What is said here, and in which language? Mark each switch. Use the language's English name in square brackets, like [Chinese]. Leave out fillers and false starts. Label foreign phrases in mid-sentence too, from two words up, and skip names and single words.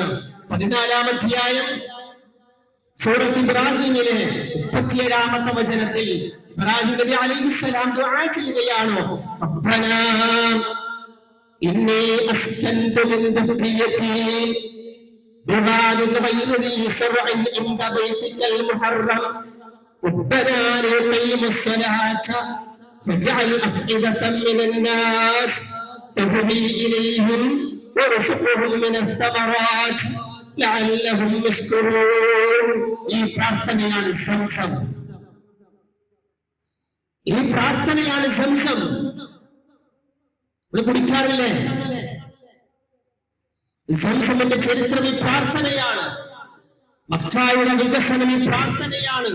[Malayalam] 14-ാം അധ്യായം സൂറത്ത് ഇബ്രാഹിമിലെ 37-ാമത്തെ വചനത്തിൽ ഇബ്രാഹിം നബി അലൈഹിസ്സലാം ദുആ ചെയ്യുകയാണ്. [Arabic] ربنا إني أسكنت من ذريتي بواد غير ذي زرع عند بيتك المحرم ربنا ليقيموا الصلاة فاجعل أفئدة من الناس تهوي إليهم وارزقهم من الثمرات لعلهم يشكرون. [Malayalam] ഈ പ്രാർത്ഥനയാണ് സംസം. ഈ പ്രാർത്ഥനയാണ് സംസം. കുടിക്കാറില്ലേ? സംസമിന്റെ ചരിത്രം ഈ പ്രാർത്ഥനയാണ്. മക്കായുടെ വികസനം ഈ പ്രാർത്ഥനയാണ്.